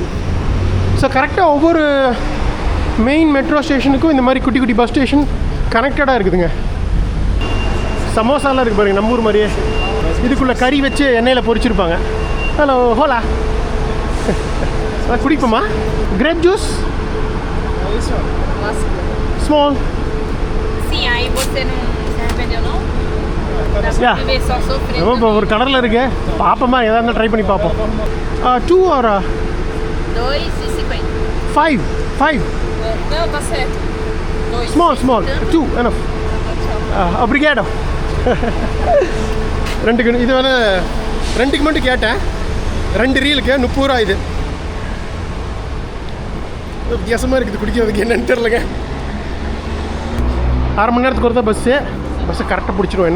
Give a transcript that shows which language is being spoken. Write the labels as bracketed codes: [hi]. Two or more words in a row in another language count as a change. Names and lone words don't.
[ta] ஸோ கரெக்டாக ஒவ்வொரு [en] main metro [ta] ஸ்டேஷனுக்கும் இந்த மாதிரி குட்டி குட்டி [en] bus station [ta] கனெக்டடாக இருக்குதுங்க. சமோசாலாம் இருக்குது பாருங்கள், நம்ம ஊர் மாதிரியே. இதுக்குள்ளே கறி வச்சு எண்ணெயில் பொரிச்சிருப்பாங்க. ஹலோ ஹோலா குடிப்போமா? [en] grape juice small. [pt] Sim, aí você não se arrependeu não? Dá pra viver só sofrendo. [ta] இப்போ ஒரு கடலில் இருக்கு, பார்ப்போமா? எதாக இருந்தாலும் ட்ரை பண்ணி பார்ப்போம். 2 or 2,50. 5 [pt] Não, tá certo. 2. [en] small 2 enough. [ta] Obrigado. 2 இது வந்து 2க்கு மட்டும் கேட்டேன். 2 ரீலுக்கு 30 ரூபா. இது வித்தியாசமாக இருக்குது குடிக்கிறதுக்கு, என்னன்னு தெரிலங்க. 1/2 மணி நேரத்துக்கு ஒரு தான் பஸ்ஸை கரெக்டாக பிடிச்சிடுவோம்.